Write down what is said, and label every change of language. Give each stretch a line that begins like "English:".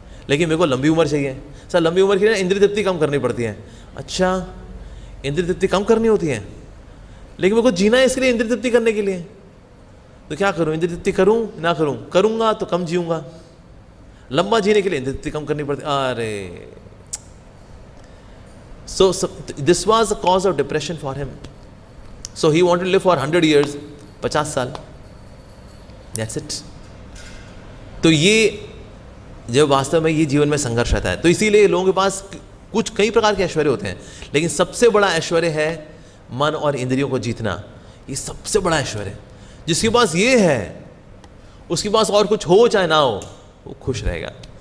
Hindi: लेकिन मेरे को लंबी उम्र चाहिए, सर लंबी उम्र के लिए इंद्रिय तृप्ति कम करनी पड़ती है। अच्छा, इंद्रिय तृप्ति कम करनी होती है, लेकिन मेरे को जीना है इसके लिए, इंद्रिय तृप्ति करने के लिए, तो क्या करूं, इंद्रिय तृप्ति करूं ना करूं, करूंगा तो कम जीऊंगा। लंबा जीने के लिए इंद्रिय तृप्ति कम करनी पड़ती, अरे।
English: So this was the cause of depression for him. So he wanted to live for 100 years,
Hindi: 50 साल,
English: that's it.
Hindi: तो ये जब वास्तव में ये जीवन में संघर्ष रहता है, तो इसीलिए लोगों के पास कुछ कई प्रकार के ऐश्वर्य होते हैं, लेकिन सबसे बड़ा ऐश्वर्य है मन और इंद्रियों को जीतना। ये सबसे बड़ा ऐश्वर्य है। जिसके पास ये है उसके पास और कुछ हो चाहे ना हो वो खुश रहेगा।